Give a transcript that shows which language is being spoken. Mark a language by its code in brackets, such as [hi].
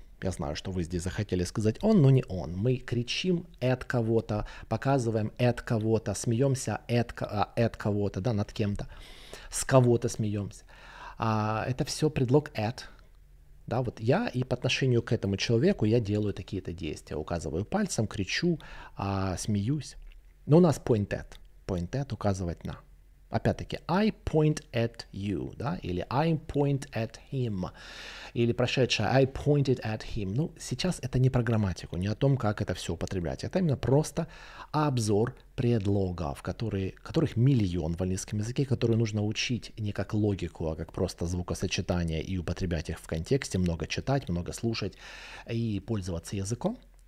[ru] Я знаю, что вы здесь захотели сказать он, но не он. Мы кричим at кого-то, показываем at кого-то, смеемся at кого-то, да, над кем-то. С кого-то смеемся. Это все предлог at. Да, вот я и по отношению к этому человеку я делаю такие-то действия. Указываю пальцем, кричу, смеюсь. Но у нас point at. Point at — указывать на. Опять-таки, [en] I point at you, [ru] да, или [en] I point at him, [ru] или прошедшее [en] I pointed at him. [ru] Ну, сейчас это не про грамматику, не о том, как это все употреблять. Это именно просто обзор предлогов, которых миллион в английском языке, которые нужно учить не как логику, а как просто звукосочетание и употреблять их в контексте, много читать, много слушать и пользоваться языком.